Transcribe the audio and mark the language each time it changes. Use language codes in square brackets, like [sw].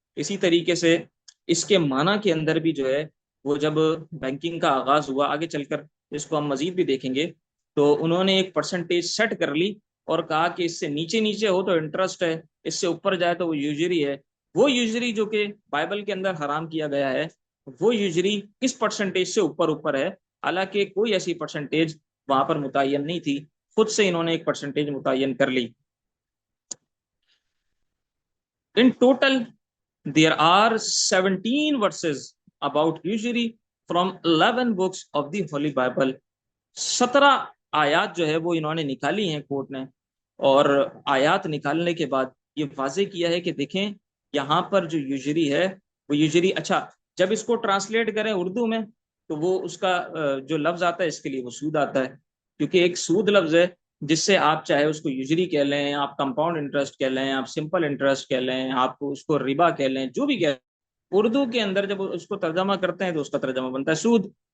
[ur] اسی طریقے سے اس کے معنی کے اندر بھی جو ہے وہ جب بینکنگ کا آغاز ہوا، آگے چل کر اس کو ہم مزید بھی دیکھیں گے، تو انہوں نے ایک پرسنٹیج سیٹ کر لی اور کہا کہ اس سے نیچے نیچے ہو تو انٹرسٹ ہے، اس سے اوپر جائے تو وہ یوزری ہے. وہ یوزری جو کہ بائبل کے اندر حرام کیا گیا ہے، وہ یوزری کس پرسنٹیج سے اوپر ہے، حالانکہ کوئی ایسی پرسنٹیج وہاں پر متعین نہیں تھی، خود سے انہوں نے ایک پرسنٹیج متعین کر لی. [en] In total, there are 17 verses about usury from 11 books of the Holy Bible. [ur] 17 آیات جو ہے وہ انہوں نے نکالی ہیں کورٹ نے، اور آیات نکالنے کے بعد یہ واضح کیا ہے کہ دیکھیں یہاں پر جو یوزری ہے وہ یوزری، اچھا جب اس کو ٹرانسلیٹ کریں اردو میں تو وہ اس کا جو لفظ آتا ہے اس کے لیے وہ سود آتا ہے، کیونکہ ایک سود لفظ ہے جس سے آپ چاہے اس کو یوزری کہہ لیں، آپ کمپاؤنڈ انٹرسٹ کہہ لیں، آپ سمپل انٹرسٹ کہہ لیں، آپ اس کو ربا کہہ لیں، جو بھی کہہ لیں، اردو کے اندر جب اس کو ترجمہ کرتے ہیں تو اس کا ترجمہ بنتا ہے سود.